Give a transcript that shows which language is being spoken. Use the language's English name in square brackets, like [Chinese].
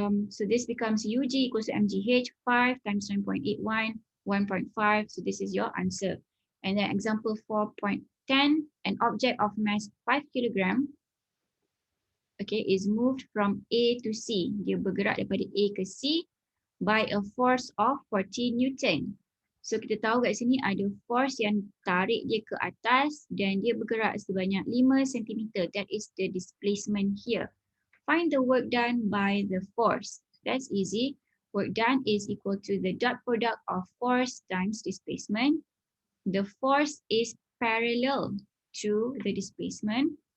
[English] So this becomes UG equals to MGH, 5 times 9.81, 1.5. So this is your answer. And then example 4.10, an object of mass 5 kilogram, okay, is moved from A to C. [Malay] Dia bergerak daripada A ke C [English] by a force of 40 Newton. [Malay] So kita tahu kat sini ada force yang tarik dia ke atas dan dia bergerak sebanyak 5 cm. [English] That is the displacement here. Find the work done by the force. That's easy. Work done is equal to the dot product of force times displacement. The force is parallel to the displacement.